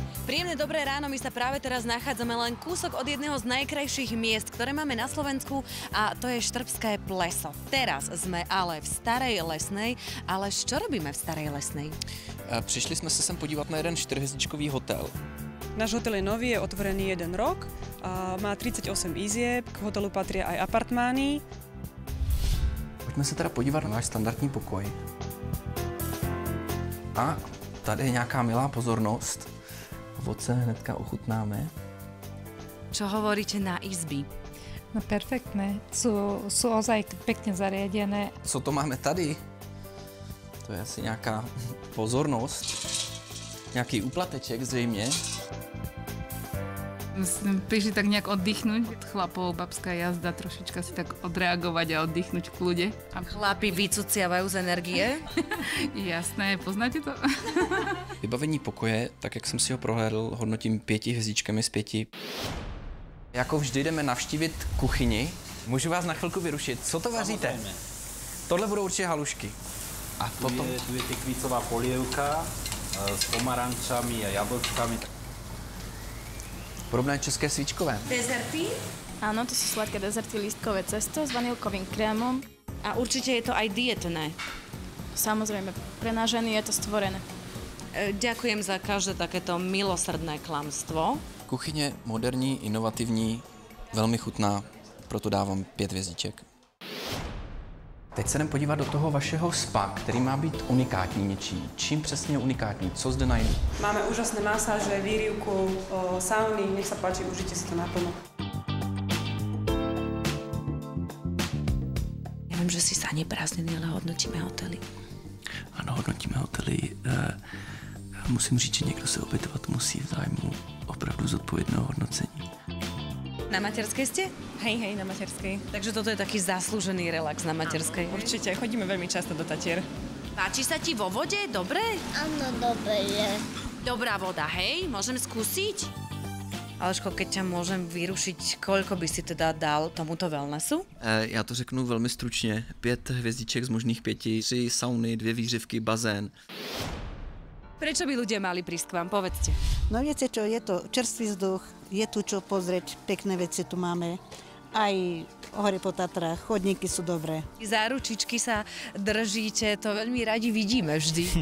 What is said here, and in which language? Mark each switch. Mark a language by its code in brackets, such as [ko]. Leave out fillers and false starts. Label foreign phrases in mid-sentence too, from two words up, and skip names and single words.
[sk] Príjemné dobré ráno, my sa práve teraz nachádzame len kúsok od jedného z najkrajších miest, ktoré máme na Slovensku, a to je Štrbské pleso. Teraz sme ale v Starej Lesnej, ale čo robíme v Starej Lesnej? [cs] Přišli jsme se sem podívat na jeden 4hvězdičkový hotel. [sk] Náš hotel je nový, je otvorený 1 rok, a má 38 izieb, k hotelu patria aj apartmány. [cs] Pojďme se teda podívat na váš standardní pokoj. A tady je nějaká milá pozornost. Ovoce hnedka ochutnáme. [sk] Čo hovoríte na izby? No perfektné, sú ozaj pekne zariadené. [cs] Co to máme tady? To je asi nějaká pozornost. Nějaký úplateček zřejmě. [sk] Prišli tak nejak oddychnúť od chlapov, babská jazda, trošička si tak odreagovať a oddychnúť v kľude. Chlapi vycuciavajú z energie? Jasné, poznáte to? [cs] Vybavení pokoje, tak jak jsem si ho prohlédl, hodnotím 5 hvězdičkami z 5. Jako vždy jdeme navštívit kuchyni. Můžu vás na chvilku vyrušit. Co to vaříte? Samozřejmě. Tohle budou určitě halušky. A potom... [sk] Tu je tekvícová polievka s pomarančami a jablčkami. [cs] Podobné české svíčkové. Dezerty? [sk] Áno, to sú sladké dezerty, lístkové cesto s vanilkovým krémom. A určite je to aj dietné. Samozrejme, pre nás ženy je to stvorené. Ďakujem za každé takéto milosrdné klamstvo. [cs] Kuchyně moderní, inovativní, velmi chutná, proto dávám 5 hvězdiček. Teď se jdem podívat do toho vašeho spa, který má být unikátní něčí. Čím přesně je unikátní? Co zde najdu? [sk] Máme úžasné masáže, výrivku, sauny, nech sa páči, užite si to naplno. Ja viem, že si sa neprázdnili, ale hodnotíme hotely. [cs] Ano, hodnotíme hotely. Musím říct, že někdo se obětovat musí v zájmu opravdu zodpovědného hodnocení. [sk] Na materskej ste? Hej, na materskej. Takže toto je taký zaslúžený relax na materskej. Určite, chodíme veľmi často do Tatier. Páči sa ti vo vode? Dobre? Áno, dobre je. Dobrá voda, hej? Môžem skúsiť? Aleško, keď ťa môžem vyrušiť, koľko by si teda dal tomuto wellnessu? [cs] Já to řeknu velmi stručně. 5 hvězdiček z možných 5, 3 sauny, 2 výřivky, bazén. [sk] Prečo by ľudia mali prísť k vám? Povedzte. No viete čo, je to čerstvý vzduch, je tu čo pozrieť, pekné veci tu máme. Aj hore po Tatrách, chodníky sú dobré. Za ručičky sa držíte, to veľmi radi vidíme vždy.